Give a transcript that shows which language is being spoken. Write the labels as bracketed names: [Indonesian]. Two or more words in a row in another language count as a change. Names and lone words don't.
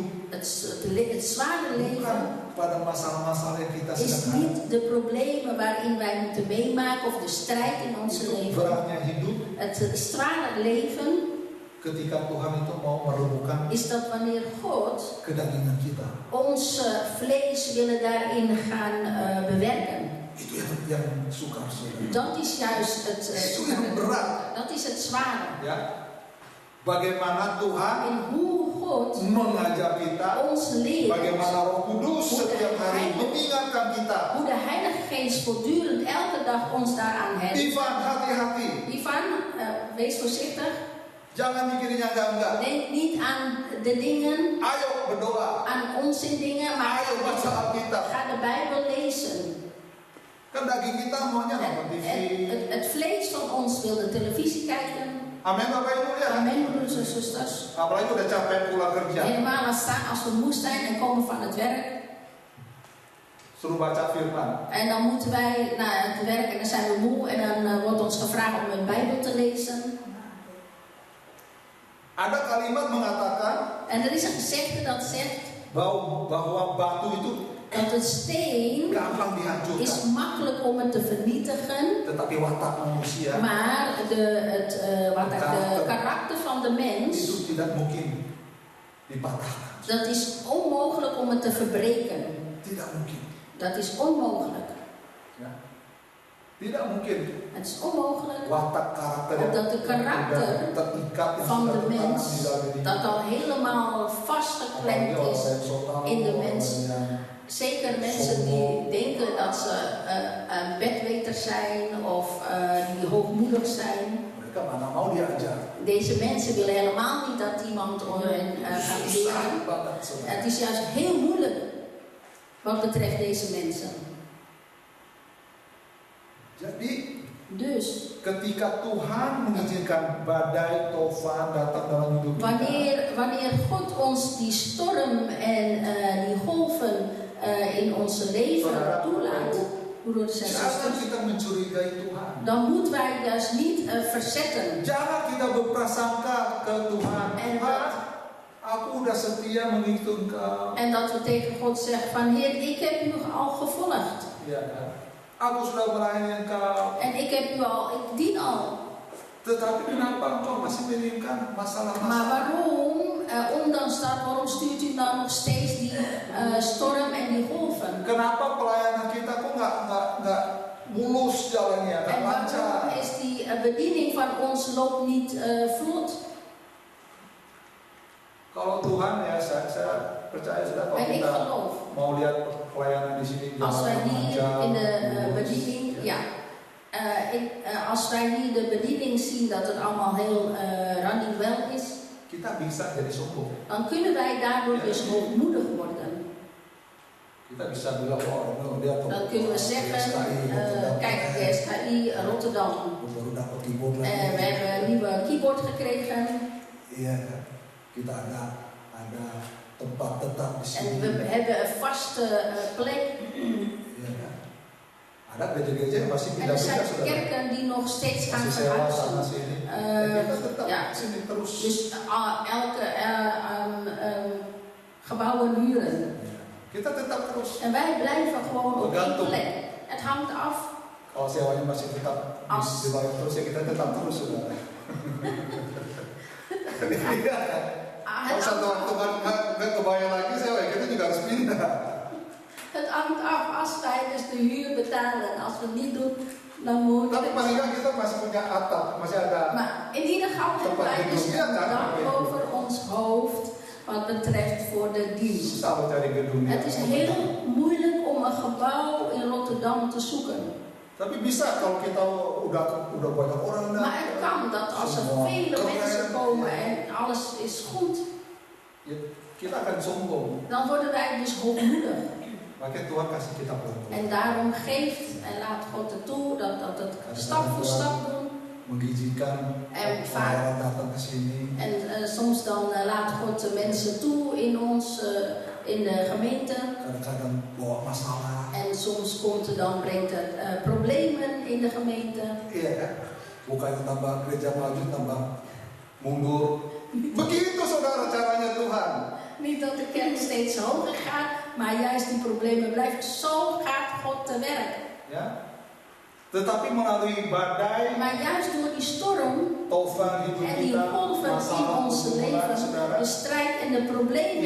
[Dutch] Het zware [Indonesian] bukan [Dutch] leven [Indonesian] pada masalah-masalah yang kita [Dutch] is [Indonesian] sedang [Dutch] niet de problemen waarin wij moeten meemaken of de strijd in ons [Indonesian] hadapi. [Dutch] leven. [Indonesian] Beratnya hidup [Dutch] Het zware leven [Indonesian] ketika Tuhan itu mau merembukan [Dutch] is dat wanneer God [Indonesian] kedagingan kita. [Dutch] ons vlees willen daarin gaan bewerken. [Indonesian] Itu yang sukar saudara. [Dutch] Dat is juist het [Indonesian] Itu yang berat. [Dutch] dat is het zware. [Indonesian] Ya. Bagaimana Tuhan [Dutch] En hoe God [Indonesian] mengajar kita, [Dutch] ons leert. [Indonesian] bagaimana Roh Kudus setiap hari mengingatkan kita. [Dutch] Hoe de Heilige Geest voortdurend elke dag ons daaraan herinnert. [Indonesian] Ivan, hati-hati. [Dutch] Ivan, wees voorzichtig. [Indonesian] Jangan mikirinnya enggak. [Dutch] Denk niet aan de dingen, [Indonesian] Ayo berdoa. [Dutch] aan onzin dingen, maar [Indonesian] Ayo baca Alkitab. [Dutch] ga de Bijbel lezen. [Indonesian] Kan daging kita maunya nonton TV. [Dutch] Het vlees van ons wil de televisie kijken. [Indonesian] Amin Bapak Ibu ya. [Dutch] Amen, broeders en zusters. [Indonesian] Apalagi udah capek pulang kerja. [Dutch] Helemaal als we moe zijn en komen van het werk. [Indonesian] Suruh baca firman. [Dutch] En dan moeten wij naar het werk en dan zijn we moe en dan wordt ons gevraagd om een Bijbel te lezen. [Indonesian] Ada kalimat mengatakan [Dutch] En er is een gezegde dat zegt [Indonesian] bahwa batu itu [Dutch] dat het steen [Indonesian] gampang [Dutch] is [Indonesian] dihancurkan, [Dutch] makkelijk om het te vernietigen, [Indonesian] tetapi watak manusia [Dutch] maar de karakter van de mens, [Indonesian] itu tidak mungkin dipatahkan. [Dutch] dat is onmogelijk om het te verbreken. [Indonesian] Tidak mungkin. [Dutch] Dat is onmogelijk. [Indonesian] Ya. Tidak mungkin. [Dutch] Het is onmogelijk [Indonesian] Watak karakter [Dutch] dat de karakter [Indonesian] terikat [Dutch] van de mens, dat al helemaal vastgeklemd is in de mens. Zeker mensen die denken dat ze bedweters zijn of die hoogmoedig zijn. [Indonesian] Mereka mana mau diajar. [Dutch] Deze mensen willen helemaal niet dat iemand hen gaat leren. Het is juist heel moeilijk wat betreft deze mensen. [Indonesian] Jadi [Dutch] Dus [Indonesian] ketika Tuhan mengizinkan badai, tofan datang dalam hidup kita, [Dutch] wanneer God ons die storm en die golven in onze leven toelaat, broeders en [Indonesian] jangan [Dutch] zusters, [Indonesian] kita mencurigai Tuhan. [Dutch] dan moeten wij dus niet verzetten. [Indonesian] Jangan kita berprasangka ke Tuhan. [Dutch] En [Indonesian] Tuhan, aku udah setia mengikut Engkau. [Dutch] En dat we tegen God zeggen van Heer, ik heb u al gevolgd. [Indonesian] Ya kan? Aku sudah melayani Engkau. [Dutch] En ik dien al. [Indonesian] Tetapi kenapa Engkau masih mengirimkan [Dutch] Maar [Indonesian] masalah-masalah? [Dutch] waarom, ondanks dat, waarom stuurt u dan nog steeds die storm en die golven? [Indonesian] Kenapa pelayanan kita kok nggak mulus jalannya, nggak [Dutch] En waarom [Indonesian] lancar? [Dutch] is die bediening van ons loopt niet vlot? [Indonesian] Kalau Tuhan ya saya percaya sudah kalau [Dutch] En ik [Indonesian] kita [Dutch] geloof, [Indonesian] mau lihat pelayanan di sini [Dutch] als wij hier [Indonesian] lancar, [Dutch] in de [Indonesian] mulus, [Dutch] bediening, als wij hier de bediening zien dat het allemaal heel [English] running well [Dutch] is, [Indonesian] kita bisa jadi sombong. [Dutch] dan kunnen wij daardoor dus hoogmoedig worden. [Indonesian] Kita bisa bilang oh dia [Dutch] Dan kunnen we zeggen, kijk, GSKI Rotterdam, [Indonesian] baru dapat keyboard [Dutch] we [Indonesian] lagi. [Dutch] hebben een nieuwe keyboard gekregen [Indonesian] Iya, kita ada tempat tetap di [Dutch] en [Indonesian] sini. [Dutch] we hebben een vaste plek. [Indonesian] Iya kan? ada gereja-gereja yang masih [Dutch] En er zijn [Indonesian] pindah-pindah sudah. [Dutch] kerken die nog steeds gaan [Indonesian] Masih sewa sana [Dutch] verhuizen. [Indonesian] sini. Dan kita tetap [Dutch] ja. [Indonesian] sini terus. [Dutch] Dus elke gebouwen huren. [Indonesian] Kita tetap terus. [Dutch] En wij blijven gewoon op één [Indonesian] Tergantung. [Dutch] plek. Het hangt af. [Indonesian] Kalau sewanya masih tetap dibayar terus ya kita tetap terus sudah. Kalau satu waktu nggak kebayar lagi sewa kita juga harus pindah. [Dutch] Het hangt af als wij dus de huur betalen. Als we het niet doen, dan moet [Indonesian] Tapi paling nggak kita masih punya atap, masih ada. [Dutch] Maar in ieder geval hebben wij dus een dak over ons hoofd wat betreft voor de dienst. [Indonesian] Susah loh cari gedungnya. [Dutch] Het is heel moeilijk om een gebouw in Rotterdam te zoeken. [Indonesian] Tapi bisa kalau kita udah banyak orang datang. [Dutch] Maar het kan dat als er vele mensen komen en alles is goed, [Indonesian] Ya, kita akan sombong. [Dutch] dan worden wij dus hoogmoedig. [Indonesian] Makanya Tuhan kasih kita pelan. [Dutch] En daarom geeft en laat God het toe dat het stap voor stap doen. [Indonesian] Mengizinkan [Dutch] En vaak [Indonesian] Orang datang ke sini. [Dutch] en soms dan laat God de mensen toe in ons, in de gemeente. [Indonesian] Kadang-kadang bawa masalah. [Dutch] En soms brengt het problemen in de gemeente. [Indonesian] Iya kan? Bukannya tambah gereja maju, tambah mundur. Begitu saudara caranya Tuhan. [Dutch] Niet dat de kerk steeds hoger gaat, maar juist die problemen blijven. Zo gaat God te werk. [Indonesian] Ya. Tetapi melalui badai, [Dutch] Maar juist door die storm [Indonesian] taufan hidup [Dutch] en die [Indonesian] kita, [Dutch] golven in [Indonesian] masalah [Dutch] ons [Indonesian] pergumulan, [Dutch] leven, [Indonesian] saudara, [Dutch] de strijd en de problemen